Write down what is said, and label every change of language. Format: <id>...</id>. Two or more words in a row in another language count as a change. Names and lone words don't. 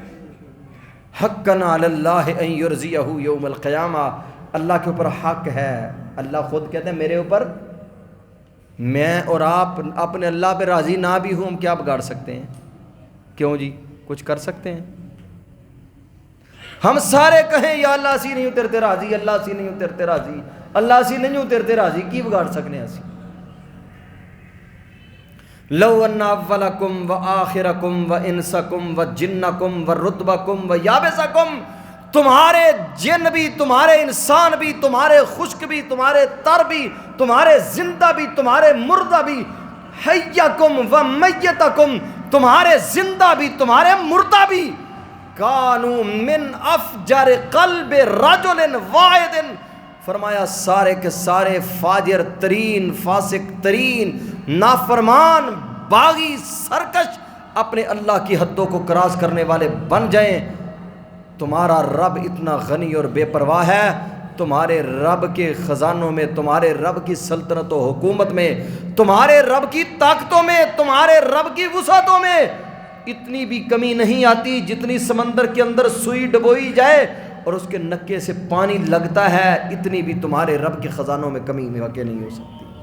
<ar>حقاً علی اللہ ان یرضیہ یوم القیامہ،</ar> <ur>اللہ کے اوپر حق ہے، اللہ خود کہتے ہیں میرے اوپر، میں اور آپ اپنے اللہ پہ راضی نہ بھی ہوں، ہم کیا بگاڑ سکتے ہیں؟ کیوں جی کچھ کر سکتے ہیں؟</ur> <pa>ہم سارے کہیں یا اللہ اسی نہیں اترتے راضی، اللہ اسی نہیں اترتے راضی، اللہ اسی نہیں اترتے راضی، کی بگاڑ سکنے اسی؟</pa> <ar>لو ان اولکم و آخرکم و انسکم و جنکم و رتبکم و یابسکم،</ar> <ur>تمہارے جن بھی، تمہارے انسان بھی، تمہارے خشک بھی، تمہارے تر بھی، تمہارے زندہ بھی، تمہارے مردہ بھی،</ur> <ar>حیکم و میتکم،</ar> <ur>تمہارے زندہ بھی تمہارے مردہ بھی،</ur> <ar>کانوا من افجر قلب رجل واحد،</ar> <ur>فرمایا سارے کے سارے فاجر ترین، فاسق ترین، نافرمان، باغی، سرکش، اپنے اللہ کی حدوں کو کراس کرنے والے بن جائیں۔ تمہارا رب اتنا غنی اور بے پرواہ ہے، تمہارے رب کے خزانوں میں، تمہارے رب کی سلطنت و حکومت میں، تمہارے رب کی طاقتوں میں، تمہارے رب کی وسعتوں میں اتنی بھی کمی نہیں آتی جتنی سمندر کے اندر سوئی ڈبوئی جائے اور اس کے نکے سے پانی لگتا ہے، اتنی بھی تمہارے رب کے خزانوں میں کمی واقع نہیں ہو سکتی۔</ur>